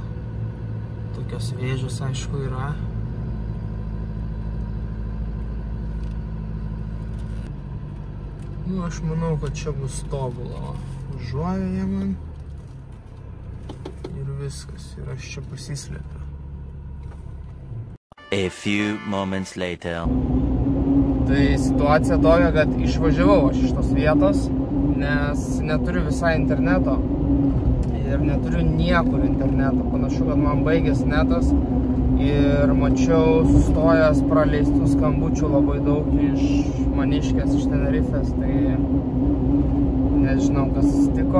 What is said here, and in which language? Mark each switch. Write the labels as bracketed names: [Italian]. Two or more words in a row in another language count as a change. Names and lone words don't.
[Lithuanian] Tokios vėžės, aišku, yra. Nu, aš manau, kad čia bus tobula. Užuovėja man. Ir viskas. Ir aš čia pasislėpiu. [English] A few moments later. [Lithuanian] Tai situacija tokia, kad išvažiavau aš iš tos vietos, nes neturiu visai interneto ir neturiu niekur interneto. Panašu, kad man baigėsi netas ir mačiau sustojęs praleistų skambučių labai daug iš Maniškės, iš Tenerifės, tai nežinau, kas atsitiko.